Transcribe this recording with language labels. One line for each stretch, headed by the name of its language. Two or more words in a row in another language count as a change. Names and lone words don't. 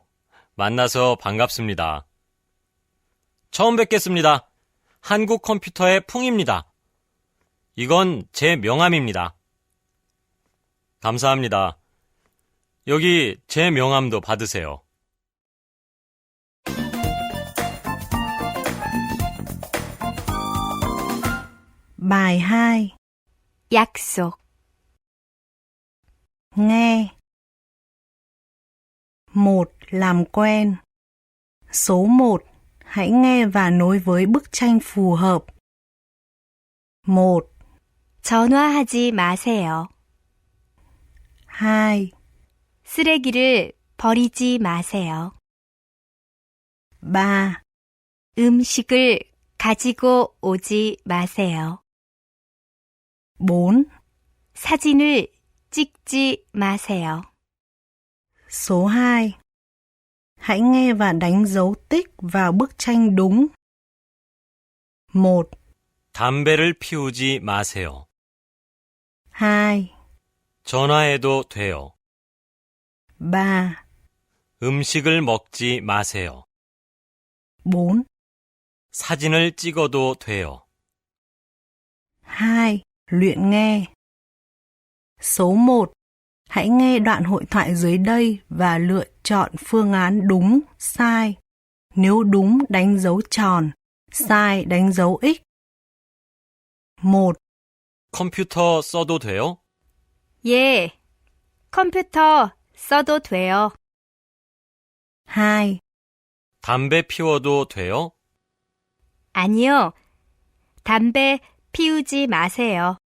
Korean: 만나서 반갑습니다. 처음 뵙겠습니다. 한국 컴퓨터의 풍입니다. 이건 제 명함입니다. 감사합니다. 여기 제 명함도 받으세요.
Vietnamese: Bài 2.
Korean: 약속.
Vietnamese: Nghe. 1. Làm quen. Số 1. Hãy nghe và nối với bức tranh phù hợp. 1.
Korean: 전화하지 마세요. 2. 쓰레기를 버리지 마세요. 3. 음식을 가지고 오지 마세요. 4. 사진을 찍지 마세요.
Vietnamese: Số 2. Hãy nghe và đánh dấu tích vào bức tranh đúng. 1.
Korean: 담배를 피우지 마세요. 2. 전화해도 돼요. 3. 음식을 먹지 마세요. 4. 사진을 찍어도 돼요.
Vietnamese: 2. Luyện nghe. Số 1. Hãy nghe đoạn hội thoại dưới đây và lựa chọn phương án đúng, sai. Nếu đúng, đánh dấu tròn. sai, đánh dấu X. 1.
Korean: 컴퓨터 써도 돼요? 예, 컴퓨터 써도 돼요. 2. 담배 피워도 돼요? 아니요. 담배 피우지 마세요.